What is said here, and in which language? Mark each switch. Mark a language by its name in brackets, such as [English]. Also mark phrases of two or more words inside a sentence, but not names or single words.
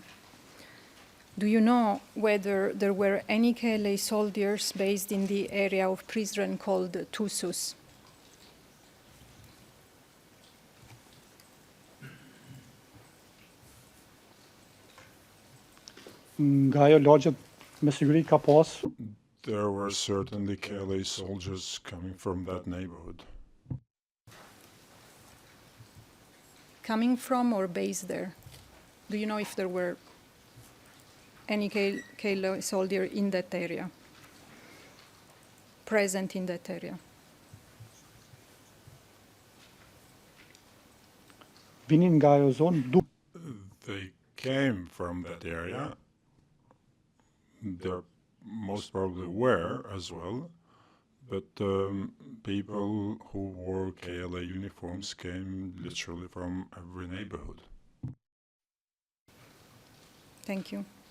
[English] Do you know whether there were any KLA soldiers based in the area of Prizren called Tusus? [Albanian] Nga ajo lagjet me siguri ka pas [English] There were certainly KLA soldiers coming from that neighborhood. Coming from or based there? Do you know if there were any KLA soldier in that area? Present in that area? [Albanian] vinin nga ajo zonë, [English] They came from that area. There most probably were as well, but people who wore KLA uniforms came literally from every neighborhood. Thank you.